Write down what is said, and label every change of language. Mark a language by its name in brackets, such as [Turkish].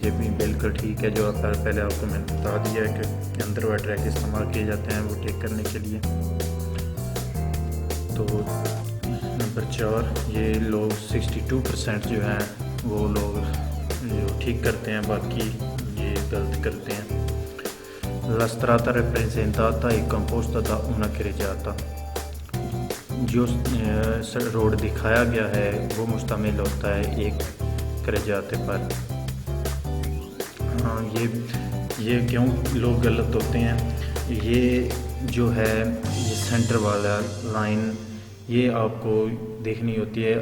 [Hindi] ये भी बिल्कुल ठीक है, जो पहले आपको मैंने बता दिया है कि अंदर वाले ट्रैक इस्तेमाल किए जाते हैं ओवरटेक करने के लिए। तो नंबर 4, ये लोग 62% जो हैं वो लोग जो ठीक करते हैं, बाकी ये गलत करते हैं। [Italian] La strada rappresentata è composta da una carreggiata। [Hindi] जो रोड दिखाया गया है वो मुश्तमिल होता है एक carreggiate पर। हाँ, ये क्यों लोग गलत होते हैं, ये जो है ये सेंटर वाला लाइन ये आपको देखनी होती है।